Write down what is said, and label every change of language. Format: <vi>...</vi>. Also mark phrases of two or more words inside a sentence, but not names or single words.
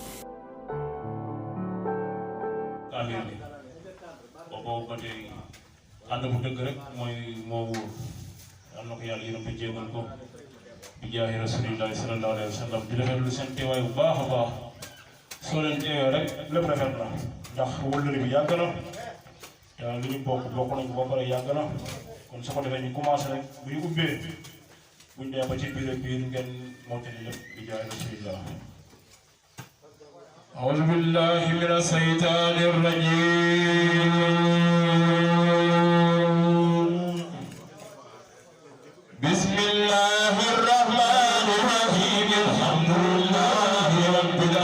<wo>boobu ba tey ànd bu dëgg rek mooy moo wóor am na ko yàlla yërëm te jéegal ko</wo> <ar>بجاه رسول الله صلى الله عليه وسلم</ar> <wo>di rafetlu seen teewaay bu baax a baax soo leen teewee rek lépp rafet na ndax wëllëre bi yàgg na te li ñu bokk nañ ko ba pare yàgg na kon su ko defee ñu commencé rek bu ñu ubbee buñ dee ba ci biir ngeen mottali lépp</wo> <ar>بجاه رسول الله. أعوذ بالله من الشيطان الرجيم بسم الله الرحمن الرحيم الحمد لله رب</ar>